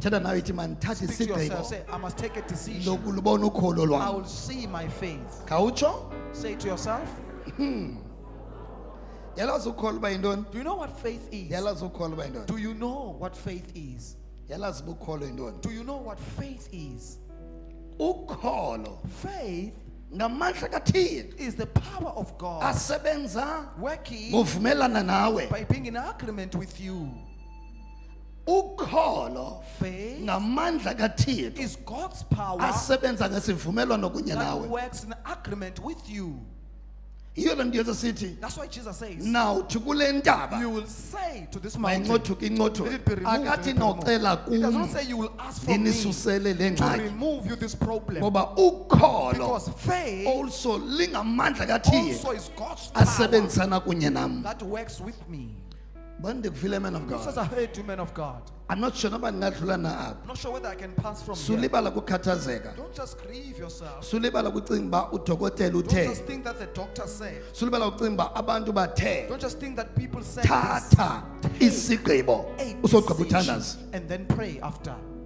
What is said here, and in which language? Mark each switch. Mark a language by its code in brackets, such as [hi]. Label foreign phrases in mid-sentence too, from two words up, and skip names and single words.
[xh] Thetha nawe ithi mandithathe [en] Speak to yourself. [xh] isigqibo [en] Say, I must take a decision. [xh] lokulubona ukholo [en] I [xh] lwami. [en] will see my faith. [xh] Khawutsho? [en] Say to yourself, [xh] Yalazi ukholo uba yintoni? [en] do you know what faith is? [xh] Yalazi ukholo uba yintoni? [en] Do you know what faith is? [xh] Yalazi uba ukholo yintoni? [en] Do you know what faith is? [xh] Ukholo [en] Faith [xh] ngamandla kaThixo [en] is the power of God [xh] asebenza [en] working [xh] ngovumelana nawe. [en] by being in agreement with you. [xh] Ukholo [en] Faith [xh] ngamandla kaThixo [en] is God's power [xh] asebenza ngesivumelwano kunye [en] that [xh] nawe. [en] works in agreement with you. [xh] Yiyo le nto Yesu sithi [en] That's why Jesus says, [xh] nawuthi kule ntaba [en] you will say to this mountain, [xh] mayincothuke incothuke. [en] let it be removed. [xh] Akathi [en] let it be removed. [xh] nocela [en] It does [xh] kum [en] not say you will ask from me to [xh] inisusele le ngxaki. [en] remove you this problem. [xh] Ngoba ukholo [en] Because faith [xh] also lingamandla kaThixo [en] also is God's power [xh] asebenzisana kunye nam. [en] that works with me. [xh] Bani ndikufile [en] man of Just God. as I heard you, men of God. I'm not sure [xh] noba ndingadlula na apha. [en] I'm not sure whether I can pass from here. [xh] Sulibala kukhathazeka. [en] Don't just grieve yourself. [xh] Sulibala kucinga uba udokotela [en] Don't [xh] uthe. [en] just think that the doctor said. [xh] Sulibala kucinga uba abantu bathe. [en] Don't just think that people said this. [xh] Thatha isigqibo [en] A [xh] usogqiba [en] decision [xh] uthandaza. [en] and then pray after.